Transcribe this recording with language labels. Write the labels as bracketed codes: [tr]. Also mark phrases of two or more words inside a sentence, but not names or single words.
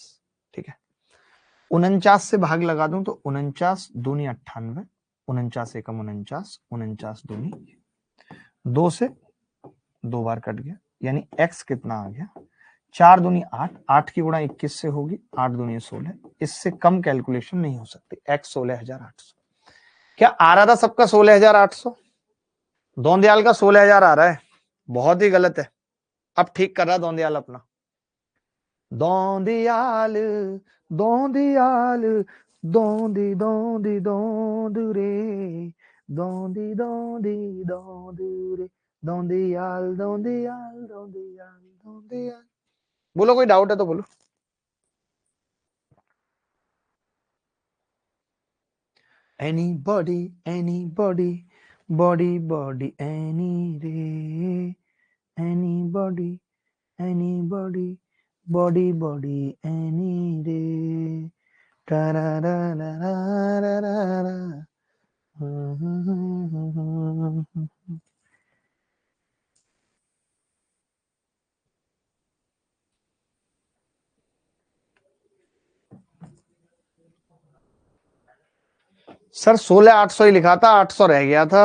[hi] ठीक है, 49 से भाग लगा दूं तो 49 दूनी 98, 49 एकम 49, 49 दूनी 2 से 2 बार कट गया, यानी x कितना आ गया? 4 दूनी 8, 8 की गुणा 21 से होगी, 8 दूनी 16। इससे कम कैलकुलेशन नहीं हो सकती। x 16,800। क्या आ रहा था सबका 16,800? दौंदयाल का 16,000 आ रहा है, बहुत ही गलत है। अब ठीक कर रहा दौंदयाल अपना। दौंदयाल, दौंदयाल, दौंदी दौंदी दौंद रे, दौंदी दौंदी दौंद रे, दौंदयाल दौंदयाल दौंदयाल दौंदयाल। बोलो, कोई डाउट है तो बोलो। [en] Anybody, anybody, body, body, any रे, anybody, anybody, body, body, any रे, tarararararara. [hi] सर 16,800 ही लिखा था, 800 रह गया था।